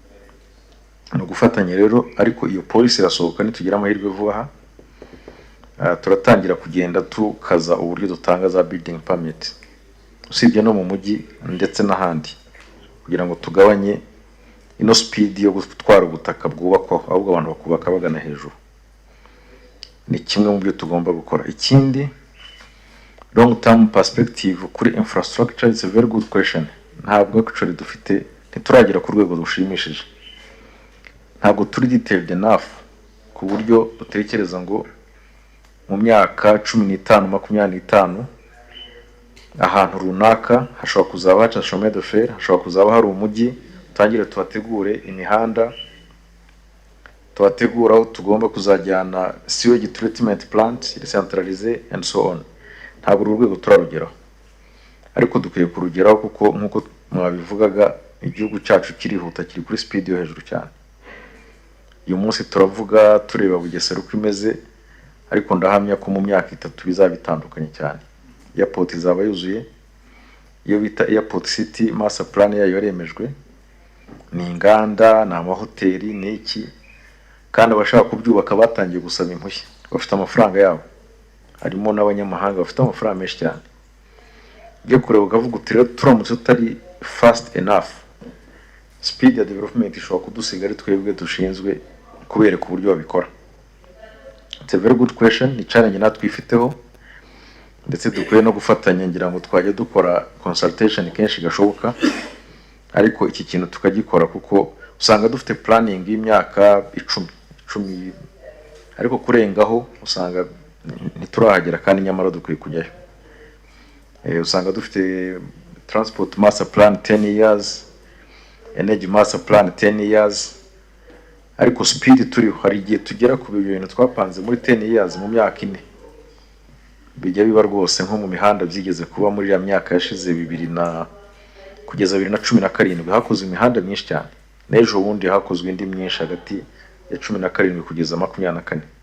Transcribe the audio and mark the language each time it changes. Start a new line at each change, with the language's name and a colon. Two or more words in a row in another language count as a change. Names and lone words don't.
Kinyarwanda: No gufatanya rero, ariko iyo polisi irasohoka nitugira amahirwe vuba turatangira kugenda tukaza uburyo dutanga za
English: building permit
Kinyarwanda: usibye no mu mujyi ndetse n'ahandi, kugira ngo tugabanye ino speed yo gutwara ubutaka bwubakwa ahubwo abantu bakubaka bagana hejuru. Ni kimwe mu byo tugomba gukora. Ikindi,
English: long term perspective kuri infrastructure is a very good question.
Kinyarwanda: Ntabwo actually dufite, ntituragera ku rwego rushimishije. Ntabwo turi
English: detailed enough
Kinyarwanda: ku buryo dutekereza ngo mu myaka 15-25 ahantu runaka hashobora kuzaba haca
French: chemin de fer,
Kinyarwanda: hashobora kuzaba hari umujyi, tangire tuhategure imihanda, tuhategura aho tugomba kuzajyana
English: sewage treatment plant
Kinyarwanda: decentralisé
English: and so on.
Kinyarwanda: Ntabwo urwego turarugeraho, ariko dukwiye kurugeraho kuko nkuko mwabivugaga igihugu cyacu kirihuta, kiri kuri speed yo hejuru cyane. Uyu munsi turavuga tureba Bugesera uko imeze, ariko ndahamya ko mu myaka 3 bizaba bitandukanye cyane. Airport izaba yuzuye, iyo bita Airport City
English: master plan
Kinyarwanda: yayo yaremejwe, ni inganda na amahoteli n'iki, kandi abashaka kubyubaka batangiye gusaba impushya, bafite amafaranga yabo. Harimo n'abanyamahanga bafite amafaranga menshi cyane. Ngiye kureba ukavuga uti rero turamutse tutari
English: fast enough,
Kinyarwanda: speed ya development ishobora kudusiga ari twebwe dushinzwe kubereka uburyo babikora.
English: It's a very good question,
Kinyarwanda: ni challenge natwe ifiteho, ndetse dukwiye no gufatanya ngira ngo twajye dukora consultation kenshi gashoboka, ariko iki kintu tukagikora kuko usanga dufite planning y'imyaka 10 ariko kurengaho usanga ntiturahagera, kandi nyamara dukwiye kujyayo. Usanga dufite
English: transport master plan 10 years, energy master plan 10 years,
Kinyarwanda: ariko speed turiho hari igihe tugera ku bintu twapanze muri
English: 10 years
Kinyarwanda: mu myaka 4 bijya biba rwose. Nko mu mihanda byigeze kuba muri ya myaka yashize 2000 kugeza 2017 hakozwe imihanda myinshi cyane, n'ejo bundi hakozwe indi myinshi hagati ya 17 kugeza 24.